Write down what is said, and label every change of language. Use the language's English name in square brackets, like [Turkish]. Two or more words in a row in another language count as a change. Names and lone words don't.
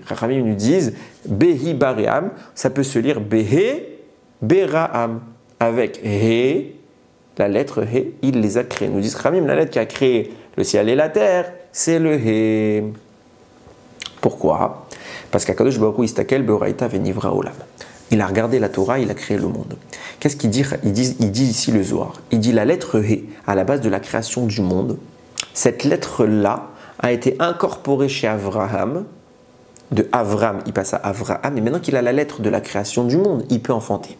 [French] Chachamim nous disent [Hebrew] בהבראם, [French] ça peut se lire [Hebrew] בה בראם, [French] avec He, la lettre He, il les a créés. Nous disent Chachamim, la lettre qui a créé le ciel et la terre, c'est le He. Pourquoi? Parce qu' [Hebrew] הקדוש ברוך הוא אסתכל באורייתא ונברא עולם. [French] Il a regardé la Torah, il a créé le monde. Qu'est-ce qu'il dit? Il dit ici le Zohar. Il dit la lettre He, à la base de la création du monde, cette lettre-là a été incorporée chez Avraham. De Avram, il passe à Avraham, et maintenant qu'il a la lettre de la création du monde, il peut enfanter.